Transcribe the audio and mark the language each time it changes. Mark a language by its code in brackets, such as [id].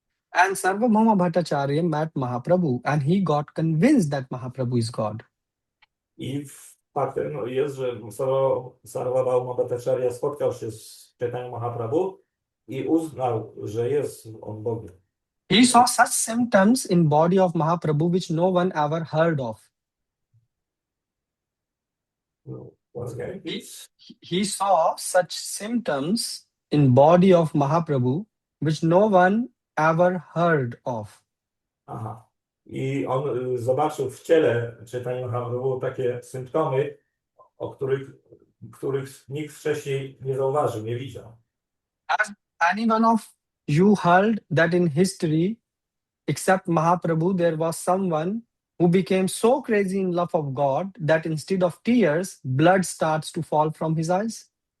[en] And Sarvabhauma Bhattacharya met Mahaprabhu and he got convinced that Mahaprabhu is God. [pl] I faktem jest, że Sarvabhauma Bhattacharya spotkał się z Caitanya Mahaprabhu i uznał, że jest on Bogiem. [en] He saw such symptoms in body of Mahaprabhu which no one ever heard of. Once again, please. He saw such symptoms in body of Mahaprabhu which no one ever heard of. Aha. [pl] I on zobaczył w ciele Caitanya Mahaprabhu takie symptomy, o których nikt wcześniej nie zauważył, nie widział. [en] Has anyone of you heard that in history, except Mahaprabhu, there was someone who became so crazy in love of God that instead of tears, blood starts to fall from his eyes?